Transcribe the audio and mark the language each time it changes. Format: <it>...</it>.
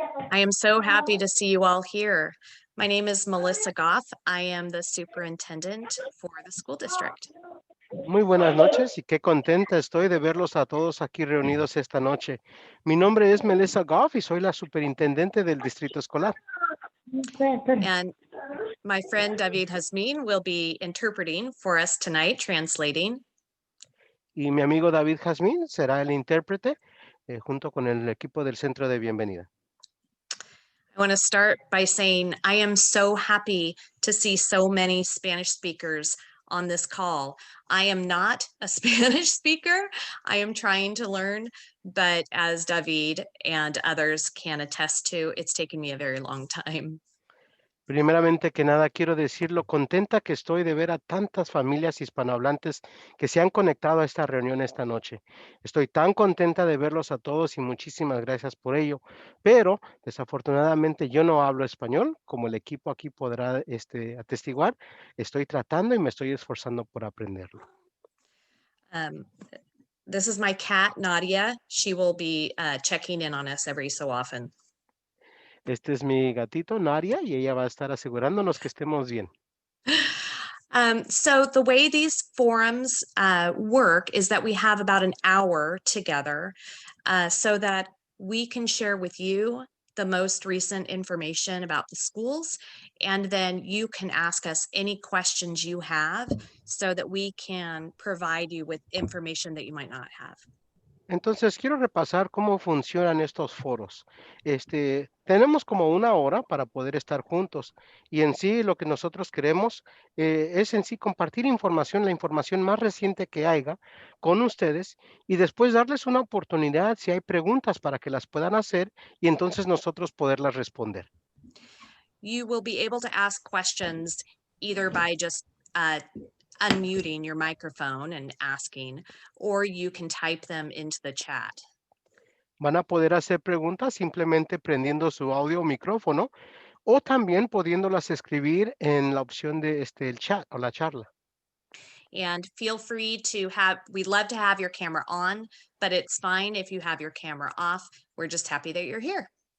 <en>I am so happy to see you all here. My name is Melissa Goff. I am the superintendent for the school district.</en> <es>Muy buenas noches y qué contenta estoy de verlos a todos aquí reunidos esta noche. Mi nombre es Melissa Goff y soy la superintendente del distrito escolar.</es> <en>And my friend David Hasmin will be interpreting for us tonight, translating.</en> <es>Y mi amigo David Jazmín será el intérprete junto con el equipo del centro de bienvenida.</es> <en>I want to start by saying I am so happy to see so many Spanish speakers on this call. I am not a Spanish speaker. I am trying to learn, but as David and others can attest to, it's taken me a very long time.</en> <es>Primeramente que nada, quiero decir lo contenta que estoy de ver a tantas familias hispanohablantes que se han conectado a esta reunión esta noche. Estoy tan contenta de verlos a todos y muchísimas gracias por ello. Pero desafortunadamente yo no hablo español, como el equipo aquí podrá atestiguar. Estoy tratando y me estoy esforzando por aprenderlo.</es> <en>This is my cat, Nadia. She will be checking in on us every so often.</en> <es>Este es mi gatito, Naria, y ella va a estar asegurándonos que estemos bien.</es> <en>So the way these forums work is that we have about an hour together so that we can share with you the most recent information about the schools, and then you can ask us any questions you have so that we can provide you with information that you might not have.</en> <es>Entonces, quiero repasar cómo funcionan estos foros. Tenemos como una hora para poder estar juntos y en sí lo que nosotros queremos es en sí compartir información, la información más reciente que haya con ustedes y después darles una oportunidad si hay preguntas para que las puedan hacer y entonces nosotros poderlas responder.</es> <en>You will be able to ask questions either by just unmuting your microphone and asking, or you can type them into the chat.</en> <es>Van a poder hacer preguntas simplemente prendiendo su audio o micrófono o también pudiéndolas escribir en la opción de el chat o la charla.</es> <en>And feel free to we'd love to have your camera on, but it's fine if you have your camera off. We're just happy that you're here.</en>